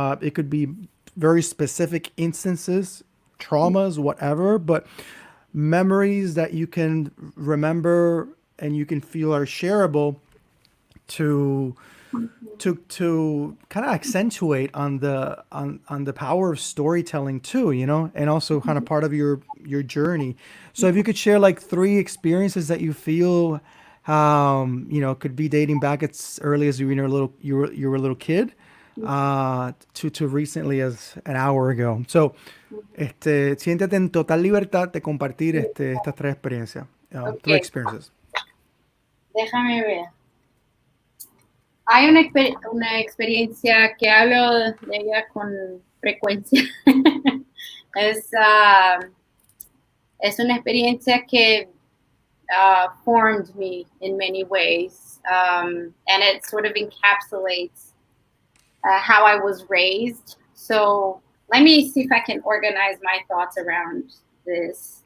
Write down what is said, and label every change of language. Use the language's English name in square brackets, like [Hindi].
[English] It could be very specific instances, traumas, whatever, but memories that you can remember and you can feel are shareable to to kind of accentuate on the power of storytelling too, and also kind of part of your journey. So if you could share like three experiences that you feel could be dating back as early as you were a little kid to recently as an hour ago. [Spanish] So siéntete en total libertad de compartir estas tres experiencias, three [English] Okay. experiences. [Spanish] Déjame ver. Hay una experiencia que hablo de ella con frecuencia. es, uh, es una experiencia que [English] formed me in many ways, and it sort of encapsulates how I was raised. So let me see if I can organize my thoughts around this